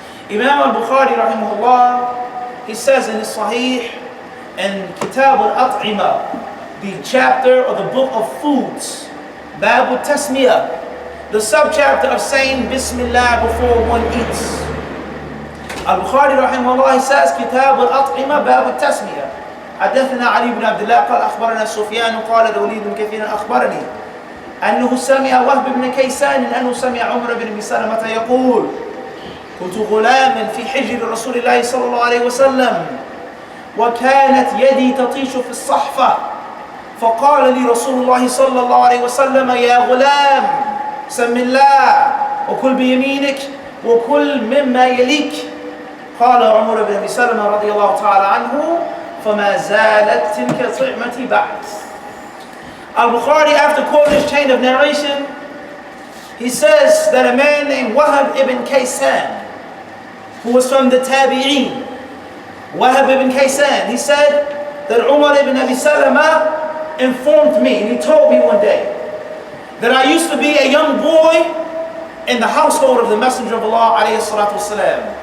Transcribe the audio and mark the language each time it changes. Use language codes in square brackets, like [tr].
[en] Imam al-Bukhari rahimahullah, he says in his Sahih, in Kitab al-At'imah, the chapter or the book of foods, Bab al-Tasmiyah, the subchapter of saying Bismillah before one eats. Al-Bukhari rahimahullah, he says, Kitab al-At'imah, Bab al-Tasmiyah. [ar] حدثنا علي بن عبد الله قال أخبرنا سفيان قال الوليد بن كثير أخبرني أنه سمع وهب بن كيسان أنه سمع عمر بن سلمة يقول كنت غلاما في حجر رسول الله صلى الله عليه وسلم وكانت يدي تطيش في الصحفة فقال لي رسول الله صلى الله عليه وسلم يا غلام سم الله وكل بيمينك وكل مما يليك قال عمر بن سلمة رضي الله تعالى عنه فما زالت تلك طعمتي بعد. [en] Al-Bukhari, after quoting this chain of narration, he says that a man named Wahab ibn Kaysan, who was from the Tabi'een, Wahab ibn Kaysan, he said that Umar ibn Abi Salama informed me, and he told me one day, that I used to be a young boy in the household of the Messenger of Allah [ar] alayhi salatu wasalam.